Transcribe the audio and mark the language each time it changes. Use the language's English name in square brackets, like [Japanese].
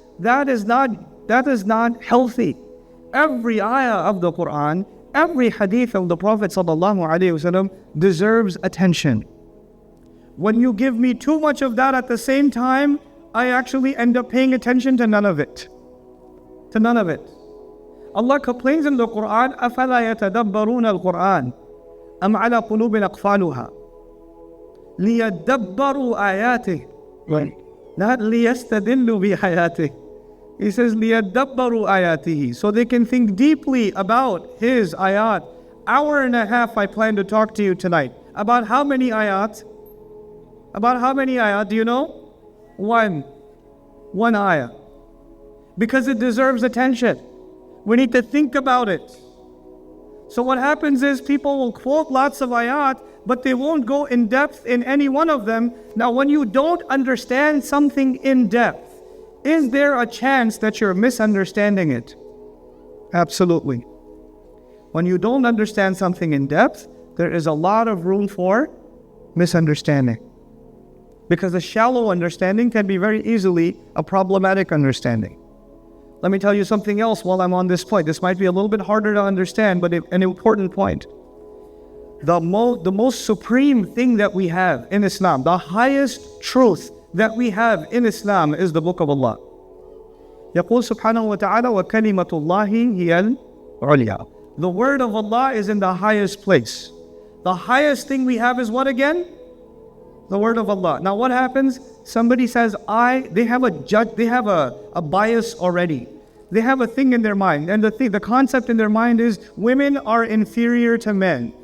[English] That is not healthy. Every ayah of the Qur'an, every hadith of the Prophet ﷺ deserves attention. When you give me too much of that at the same time, I actually end up paying attention to none of it. To none of it. Allah complains in the Qur'an, [Arabic] أَفَلَا يَتَدَبَّرُونَ الْقُرْآنَ أَمْ عَلَى قُلُوبٍ أَقْفَالُهَا لِيَدَّبَّرُوا آيَاتِهِ. [English] Right. [Arabic] Not لِيَسْتَدِلُّوا بِحَيَاتِهِ. [English] He says, [Arabic] لِيَدَّبَّرُوا آيَاتِهِ. [English] So they can think deeply about His ayat. Hour and a half I plan to talk to you tonight. About how many ayat? About how many ayat? Do you know? One ayah. Because it deserves attention. We need to think about it. So what happens is people will quote lots of ayat, but they won't go in depth in any one of them. Now when you don't understand something in depth, is there a chance that you're misunderstanding it? Absolutely. When you don't understand something in depth, there is a lot of room for misunderstanding. Because a shallow understanding can be very easily a problematic understanding. Let me tell you something else while I'm on this point. This might be a little bit harder to understand, but an important point. The most supreme thing that we have in Islam, the highest truth that we have in Islam is the Book of Allah. [Arabic] يقول سبحانه وتعالى وكلمة الله هي العليا. [English] The word of Allah is in the highest place. The highest thing we have is what again? The word of Allah. Now what happens? Somebody says, they have a bias already. They have a thing in their mind. And the concept in their mind is women are inferior to men.